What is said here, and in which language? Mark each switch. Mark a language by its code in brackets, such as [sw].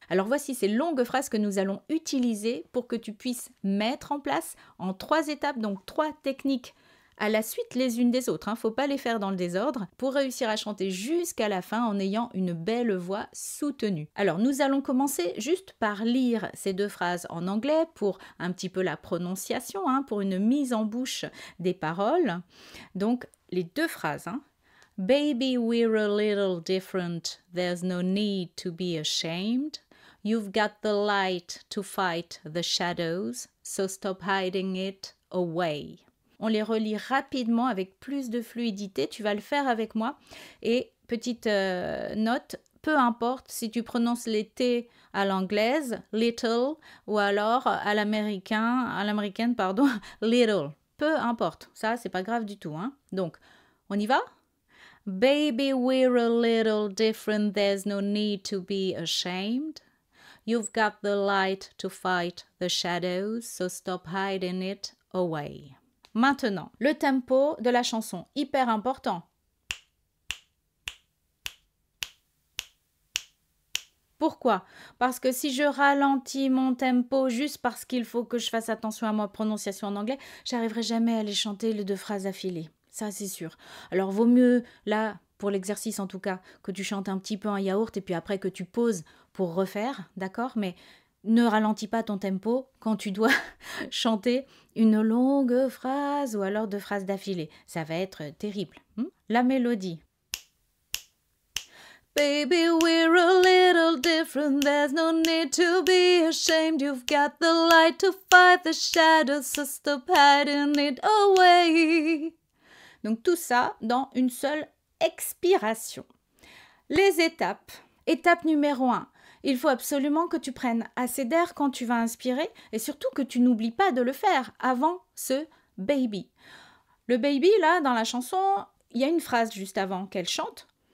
[fr] Alors voici ces longues phrases que nous allons utiliser pour que tu puisses mettre en place en 3 étapes, donc 3 techniques à la suite les unes des autres, faut pas les faire dans le désordre, pour réussir à chanter jusqu'à la fin en ayant une belle voix soutenue. Alors nous allons commencer juste par lire ces 2 phrases en anglais pour un petit peu la prononciation, pour une mise en bouche des paroles. Donc les 2 phrases. [en] Baby, we're a little different, there's no need to be ashamed. You've got the light to fight the shadows, so stop hiding it away. [fr] On les relit rapidement avec plus de fluidité. Tu vas le faire avec moi. Et petite note, peu importe si tu prononces les T à l'anglaise, little, ou alors à l'américaine, little. Peu importe. Ça, c'est pas grave du tout. Donc, on y va? [en] Baby, we're a little different. There's no need to be ashamed. You've got the light to fight the shadows, so stop hiding it away. [fr] Maintenant, le tempo de la chanson, hyper important. Pourquoi? Parce que si je ralentis mon tempo juste parce qu'il faut que je fasse attention à ma prononciation en anglais, j'arriverai jamais à les chanter les 2 phrases affilées. Ça, c'est sûr. Alors, vaut mieux, là, pour l'exercice en tout cas, que tu chantes un petit peu en yaourt et puis après que tu poses pour refaire, d'accord? Mais ne ralentis pas ton tempo quand tu dois chanter une longue phrase ou alors 2 phrases d'affilée. Ça va être terrible. La mélodie. [en] Baby, we're a little different. There's no need to be ashamed. You've got the light to fight the shadows, so stop hiding it away. [fr] Donc tout ça dans une seule expiration. Les étapes. Étape numéro 1. Il faut absolument que tu prennes assez d'air quand tu vas inspirer et surtout que tu n'oublies pas de le faire avant ce baby. Le baby, là, dans la chanson, il y a une phrase juste avant qu'elle chante.